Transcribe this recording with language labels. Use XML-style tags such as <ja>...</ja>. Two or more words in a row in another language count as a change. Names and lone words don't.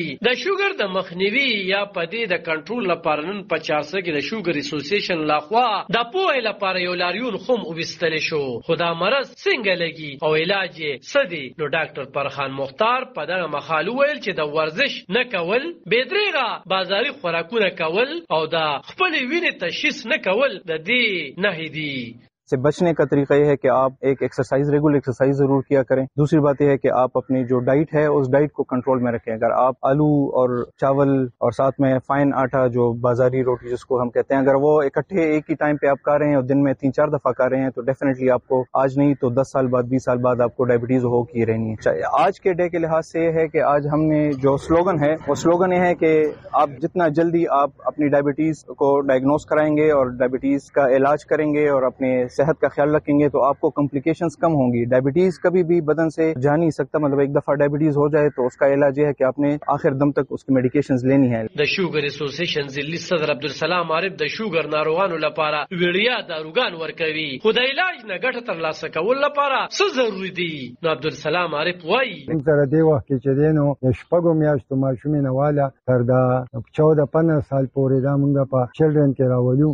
<ps>د شوګر د مخنیوي یا په دې د کنټرول لپاره نن په چارسه کې د شوګر اسوسییشن لخوا د پوهې لپاره یو لاریون هم وبستل شو. خو دا مرض څنګه لګي او علاج یې څه دی؟ نو ډاکټر پرخان مختار په دغه مقاله ویل چې د ورزش نه کول، بېدریغه بازاري خوراکونه کول او د خپلې وینې تشخیص نه کول د دې نهي دي.</ps> <ur>سے بچنے کا طریقہ یہ ہے کہ آپ ایک</ur> <en>exercise regular exercise</en> <ur>ضرور کیا کریں. دوسری بات یہ ہے کہ آپ اپنی جو ڈائٹ ہے اس ڈائٹ کو کنٹرول میں رکھیں. اگر آپ آلو اور چاول اور ساتھ میں فائن آٹا جو بازاری روٹی جس کو ہم کہتے ہیں، اگر وہ اکٹھے ایک ہی ٹائم پہ آپ کھا رہے ہیں اور دن میں 3-4 دفعہ کھا رہے ہیں تو ڈیفینیٹلی آپ کو آج نہیں تو 10 سال بعد 20 سال بعد آپ کو ڈائبیٹیز ہو کی رہنی ہے. آج کے ڈے کے لحاظ سے یہ ہے کہ آج ہم نے جو سلوگن ہے وہ سلوگن یہ ہے کہ آپ جتنا جلدی آپ اپنی ڈائبیٹیز کو ڈائگنوز کرائیں گے اور ڈائبیٹیز کا علاج کریں گے اور اپنے صحت کا خیال رکھیں گے تو آپ کو کمپلیکیشنز کم ہوں گی. ڈائبیٹیز کبھی بھی بدن سے جا نہیں سکتا، مطلب ایک دفعہ ڈائبیٹیز ہو جائے تو اس کا علاج یہ ہے کہ آپ نے آخر دم تک اس کی میڈیکیشنز لینی ہے.</ur> <ps>د شوګر اسوسییشن ځلی صدر عبدالسلام عارف د شوګر ناروغانو لپاره ویړیا داروګان ورکوي. خو د علاج نه ګټه ترلاسه کول لپاره څه ضروري دي؟ نو عبدالسلام عارف وایي تر دې وخت کې چې دینو شپږو میاشتو ماشومې نه والا تر دا 14-15 سال پورې دا موږ په چلډرن کې راوړو.</ps>